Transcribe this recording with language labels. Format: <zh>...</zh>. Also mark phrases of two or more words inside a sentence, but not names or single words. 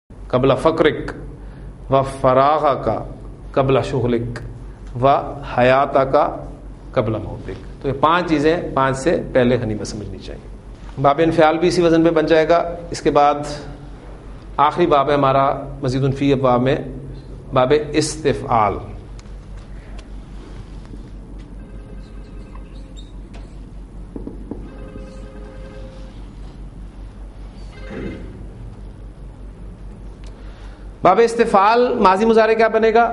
<ar>قبل فقرک و فراغک قبل شغلک و حیاتک قبل موتک.</ar> <ur>تو یہ 5 چیزیں 5 سے پہلے غنیمت سمجھنی چاہیے. باب انفعال بھی اسی وزن میں بن جائے گا. اس کے بعد آخری باب ہے ہمارا مزید فی ابواب میں باب استفعال. باب استفعال ماضی مضارع کیا بنے گا؟</ur>